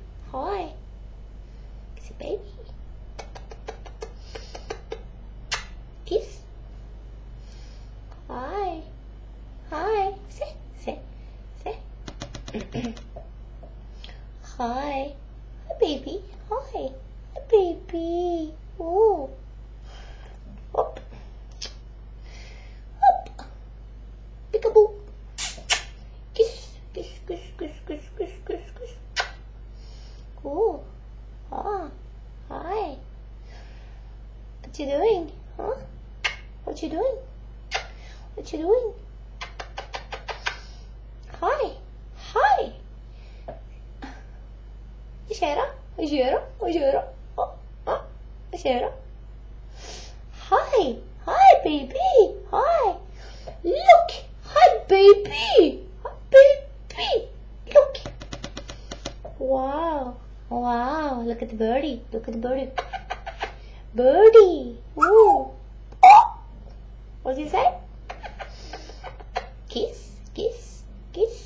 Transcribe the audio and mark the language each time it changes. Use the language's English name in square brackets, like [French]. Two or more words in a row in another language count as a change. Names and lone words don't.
[English] Hi. Kiss your baby. Kiss. Hi. Hi. Sit. Hi. Hi, baby. Hi. Hi, baby. Oh. Up. Up. Peekaboo. Kiss. Kiss. Oh. Ah. Hi. What you doing? Huh? What you doing? What you doing? Hi. Hi. [Swedish] Vad gör du? Vad gör du? [English] Hi. Hi, baby. Hi. Look. Hi, baby. Hi, baby. Look. Wow. Wow. Look at the birdie. Look at the birdie. Birdie. Ooh. Oh. What did you say? Kiss. Kiss. Kiss.